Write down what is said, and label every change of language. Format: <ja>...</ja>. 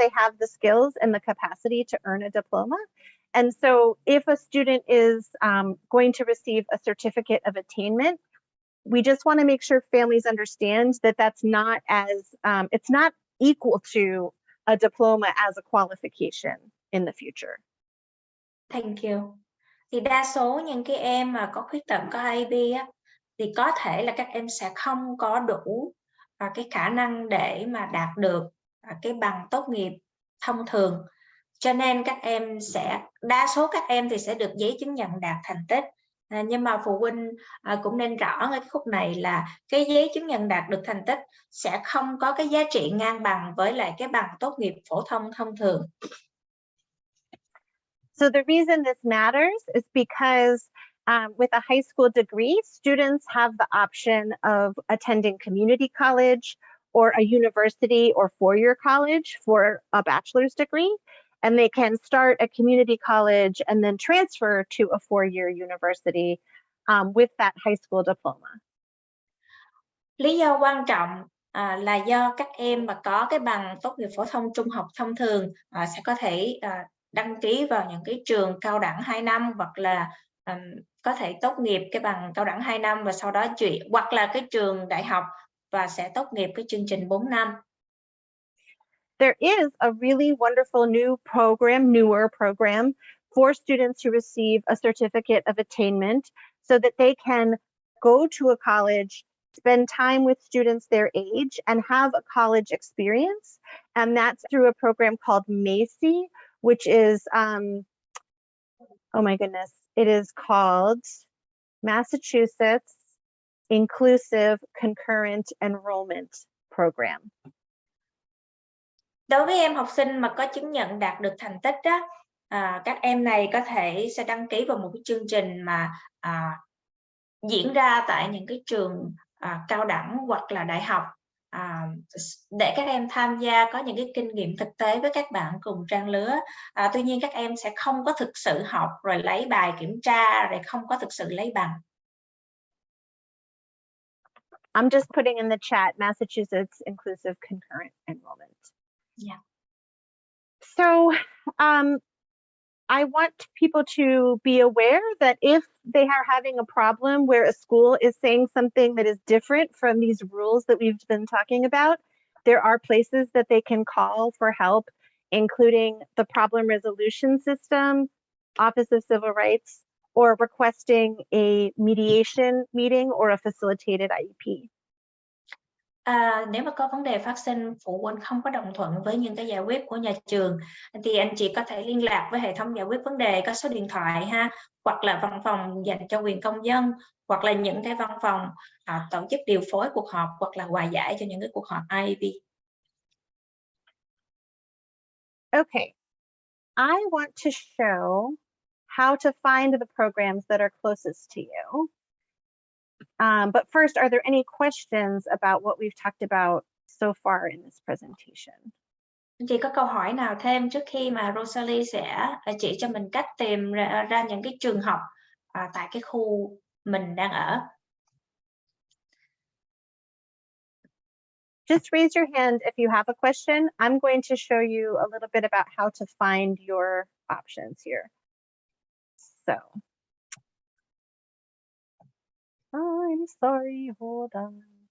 <en>They have the skills and the capacity to earn a diploma. And so if a student is going to receive a certificate of attainment, we just want to make sure families understand that that's not as, it's not equal to a diploma as a qualification in the future. Thank you.</en> <vi>Thì đa số những cái em mà có khuyết tật, có IEP á, thì có thể là các em sẽ không có đủ cái khả năng để mà đạt được cái bằng tốt nghiệp thông thường. Cho nên đa số các em thì sẽ được giấy chứng nhận đạt thành tích. Nhưng mà phụ huynh cũng nên rõ ở cái khúc này là cái giấy chứng nhận đạt được thành tích sẽ không có cái giá trị ngang bằng với lại cái bằng tốt nghiệp phổ thông thông thường.</vi> <en>So the reason this matters is because with a high school degree, students have the option of attending community college or a university or four-year college for a bachelor's degree. And they can start at community college and then transfer to a four-year university with that high school diploma.</en> <vi>Lý do quan trọng là do các em mà có cái bằng tốt nghiệp phổ thông trung học thông thường sẽ có thể đăng ký vào những cái trường cao đẳng 2 năm hoặc là có thể tốt nghiệp cái bằng cao đẳng 2 năm và sau đó chuyển, hoặc là cái trường đại học và sẽ tốt nghiệp cái chương trình 4 năm.</vi> <en>there is a really wonderful newer program for students who receive a certificate of attainment so that they can go to a college, spend time with students their age, and have a college experience. And that's through a program called MACI, which is, oh my goodness, it is called Massachusetts Inclusive Concurrent Enrollment Program.</en> <vi>Đối với em học sinh mà có chứng nhận đạt được thành tích đó, các em này có thể sẽ đăng ký vào một cái chương trình mà diễn ra tại những cái trường cao đẳng hoặc là đại học, để các em tham gia có những cái kinh nghiệm thực tế với các bạn cùng trang lứa. Tuy nhiên các em sẽ không có thực sự học rồi lấy bài kiểm tra rồi không có thực sự lấy bằng.</vi> <en>I'm just putting in the chat Massachusetts Inclusive Concurrent Enrollment. Yeah. So I want people to be aware that if they are having a problem where a school is saying something that is different from these rules that we've been talking about, there are places that they can call for help, including the Problem Resolution System, Office of Civil Rights, or requesting a mediation meeting or a facilitated IEP.</en> <vi>Nếu mà có vấn đề phát sinh, phụ huynh không có đồng thuận với những cái giải quyết của nhà trường thì anh chị có thể liên lạc với hệ thống giải quyết vấn đề, có số điện thoại ha, hoặc là văn phòng dành cho quyền công dân, hoặc là những cái văn phòng tổ chức điều phối cuộc họp hoặc là hòa giải cho những cái cuộc họp IEP.</vi> <en>Okay, I want to show how to find the programs that are closest to you. But first, are there any questions about what we've talked about so far in this presentation?</en> <vi>Chị có câu hỏi nào thêm trước khi mà Rosalie sẽ chỉ cho mình cách tìm ra những cái trường học tại cái khu mình đang ở?</vi> <en>Just raise your hand if you have a question. I'm going to show you a little bit about how to find your options here. So, I'm sorry, hold on.</en>